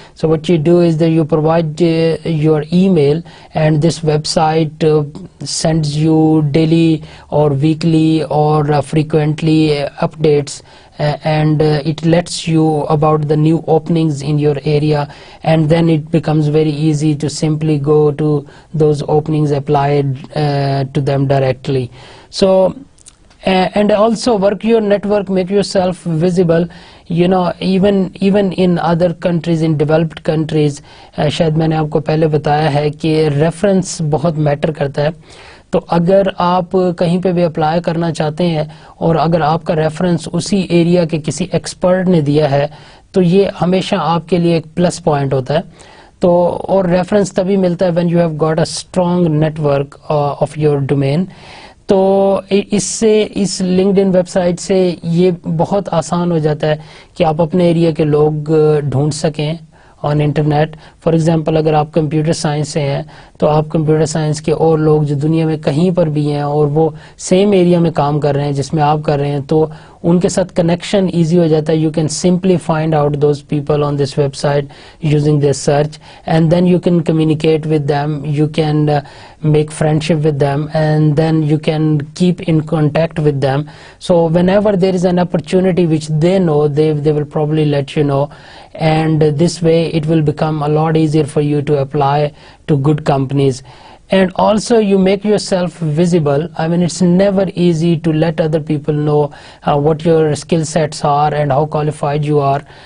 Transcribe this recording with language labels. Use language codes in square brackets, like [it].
[en] So what you do is that you provide your email, and this website sends you daily or weekly or frequently updates, and it lets you about the new openings in your area, and then it becomes very easy to simply go to those openings, apply to them directly. So and also work your network, make yourself visible. You know, even in other countries, in developed countries, [ur] شاید میں نے آپ کو پہلے بتایا ہے کہ reference بہت میٹر کرتا ہے. تو اگر آپ کہیں پہ بھی اپلائی کرنا چاہتے ہیں اور اگر آپ کا ریفرنس اسی ایریا کے کسی ایکسپرٹ نے دیا ہے, تو یہ ہمیشہ آپ کے لیے ایک پلس پوائنٹ ہوتا ہے. تو اور ریفرنس تبھی ملتا ہے [en] when you have got a strong network of your domain. [ur] تو اس سے, اس لنکڈ ان ویب سائٹ سے یہ بہت آسان ہو جاتا ہے کہ آپ اپنے ایریا کے لوگ ڈھونڈ سکیں [en] On internet. For example, [ur] اگر آپ کمپیوٹر سائنس سے ہیں تو آپ کمپیوٹر سائنس کے اور لوگ جو دنیا میں کہیں پر بھی ہیں اور وہ سیم ایریا میں کام کر رہے ہیں جس میں آپ کر رہے ہیں, تو ان کے ساتھ کنیکشن ایزی ہو جاتا ہے. [en] You can simply find out those people on this website using this search, and then you can communicate with them, you can make friendship with them, and then you can keep in contact with them. So whenever there is an opportunity which they know, they will probably let you know, and this way it will become a lot easier for you to apply to good companies. And also you make yourself visible. I mean, it's never easy to let other people know what your skill sets are and how qualified you are.